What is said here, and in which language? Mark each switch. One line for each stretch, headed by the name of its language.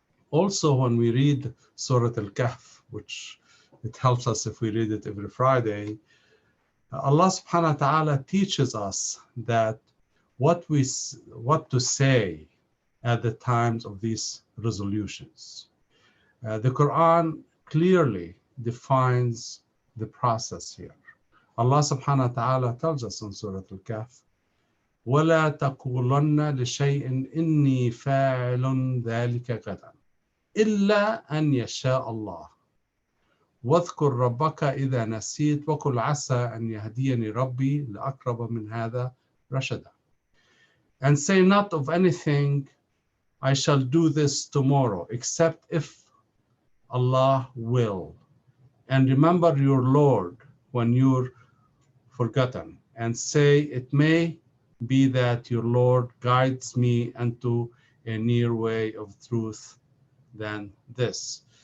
English: Also, when we read Surah Al-Kahf, which it helps us if we read it every Friday, Allah subhanahu wa ta'ala teaches us that what to say at the times of these resolutions. The Quran clearly defines the process here. Allah subhanahu wa ta'ala tells us in Surah Al-Kahf,
Arabic: وَلَا تَقُولَنَّ لِشَيْءٍ إِنِّي فَاعِلٌ ذَلِكَ غَدًا إِلَّا أَنْ يَشَاءَ اللَّهُ واذكر ربك إذا نسيت وقل عسى أن يهديني ربي لأقرب من هذا رشدا.
English: And say not of anything, I shall do this tomorrow, except if Allah will. And remember your Lord when you're forgotten, and say, it may be that your Lord guides me into a near way of truth than this.